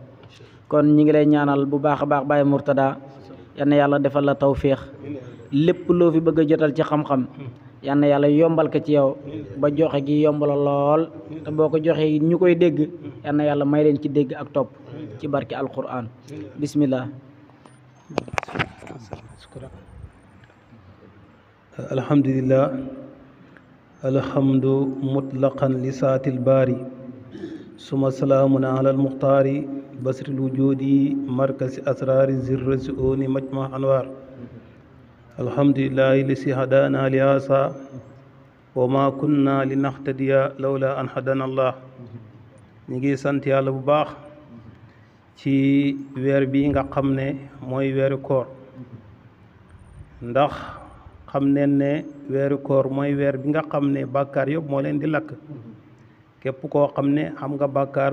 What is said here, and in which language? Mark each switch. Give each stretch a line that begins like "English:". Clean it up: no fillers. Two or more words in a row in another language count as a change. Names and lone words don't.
Wolof: kon ñi ngi lay ñaanal bu baax a baax Baye Murtada yal na yàlla defal la tawféex lépp loo fi bëgg a jotal ci xam-xam yal na yàlla yombal ko ci yow ba joxe gi yomb la lool te boo ko joxee ñu koy dégg yal na yàlla may leen ci dégg ak topp ci barki alquran.
Arabic: bismillah. alhamdulillah الحمد مطلقا لسات الباري ثم سلام على المختار بسر الوجود مركز أسرار زر سؤون مجمع أنوار الحمد لله الذي هدانا لهذا وما كنا لنهتدي لولا أن هدانا الله نيجي
Wolof: sant Yàlla bu baax ci weer bi nga xam ne mooy weeru koor ndax xam neen ne weeru koor mooy weer bi nga xam ne bàkkaar yëpp moo leen di lakk képp koo xam ne xam nga bàkkaar